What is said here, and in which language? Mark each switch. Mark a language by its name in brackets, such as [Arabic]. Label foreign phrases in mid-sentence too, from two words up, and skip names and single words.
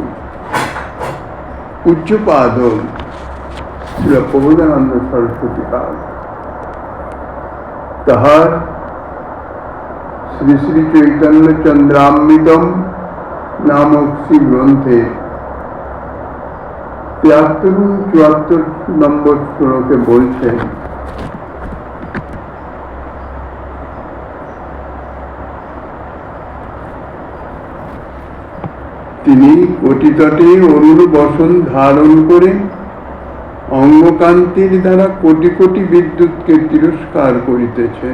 [Bangla] পূজ্যপাদ শ্রী প্রবোধানন্দ সরস্বতী পাদ তাহার শ্রী শ্রী চৈতন্য চন্দ্রামৃতম নামক শ্রী গ্রন্থে 73-74 নম্বর শ্লোকে বলছেন, তিনি কোটিতটে অরুণ বসন ধারণ করে অঙ্গকান্তির দ্বারা কোটি কোটি বিদ্যুৎকে তিরস্কার করিতেছেন।